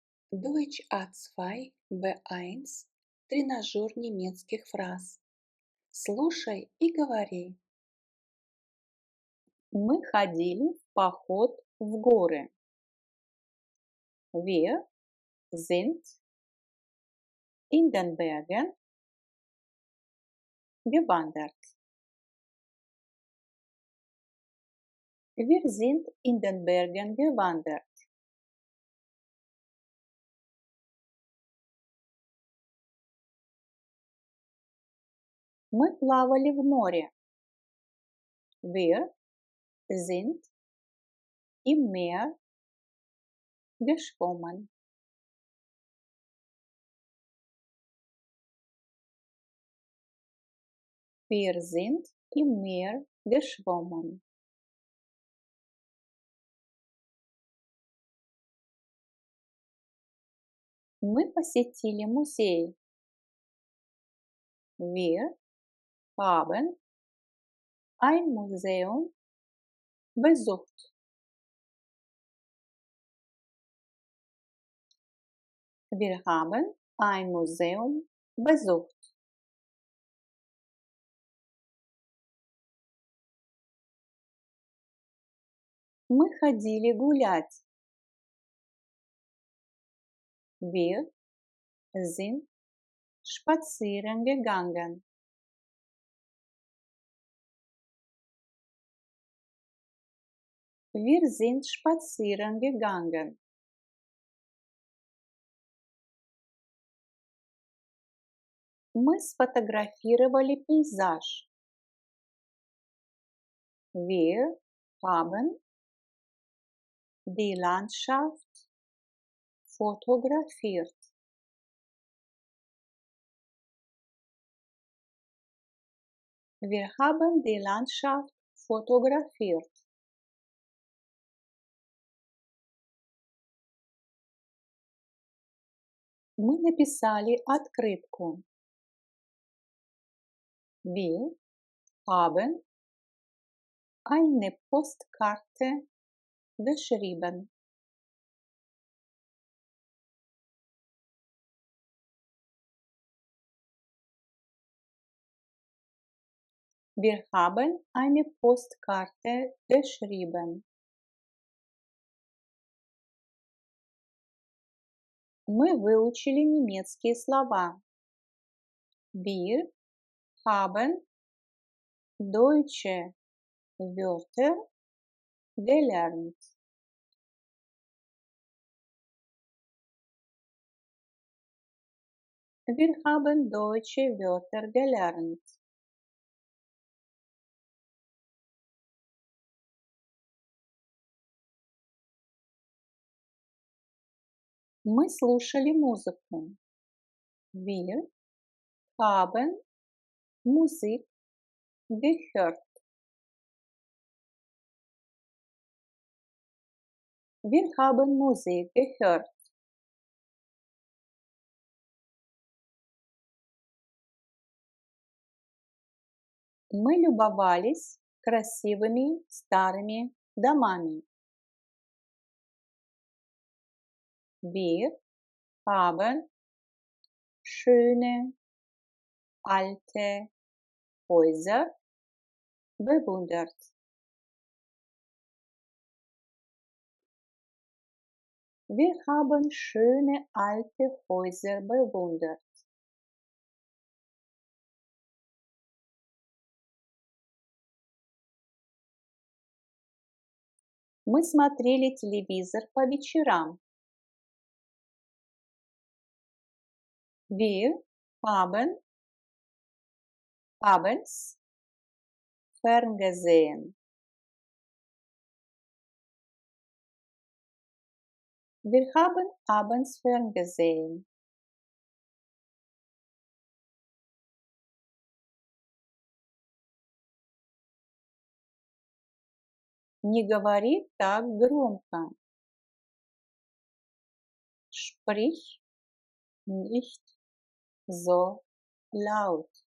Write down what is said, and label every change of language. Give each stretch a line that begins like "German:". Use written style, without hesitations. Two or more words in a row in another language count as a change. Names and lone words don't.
Russian: Deutsch A2 B1 тренажер немецких фраз. Слушай и говори. Мы ходили в поход в горы.
German: Wir sind in den Bergen gewandert. Wir sind in den Bergen gewandert.
Russian: Мы плавали в море.
German: Wir sind im Meer geschwommen. Wir sind im Meer geschwommen.
Russian: Мы посетили музей.
German: Wir haben ein Museum besucht. Wir haben ein Museum besucht.
Russian: Мы ходили гулять.
German: Wir sind spazieren gegangen. Wir sind spazieren gegangen.
Russian: Мы сфотографировали пейзаж.
German: Wir haben die Landschaft fotografiert. Wir haben die Landschaft fotografiert.
Russian: Мы написали открытку.
German: Wir haben eine Postkarte geschrieben. Wir haben eine Postkarte geschrieben.
Russian: Мы выучили немецкие слова.
German: Wir haben deutsche Wörter gelernt. Wir haben deutsche Wörter gelernt.
Russian: Мы слушали музыку.
German: Wir haben Musik gehört. Wir haben Musik gehört.
Russian: Мы любовались красивыми старыми домами.
German: Wir haben schöne alte Häuser bewundert. Wir haben schöne alte Häuser bewundert.
Russian: Мы смотрели телевизор по вечерам.
German: Wir haben abends ferngesehen. Wir haben abends ferngesehen.
Russian: Не говори так громко.
German: Sprich nicht so laut.